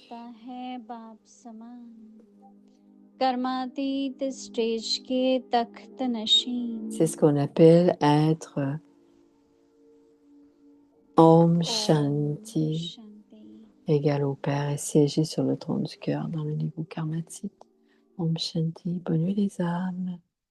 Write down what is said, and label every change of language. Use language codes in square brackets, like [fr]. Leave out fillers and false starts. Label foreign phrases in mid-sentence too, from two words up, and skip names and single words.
[fr] C'est ce qu'on appelle être [sa] ॐ शान्ति, [fr] égal au Père et siéger sur le trône du cœur dans le niveau karmatique. [sa] ॐ शान्ति, [fr] bonne nuit les âmes.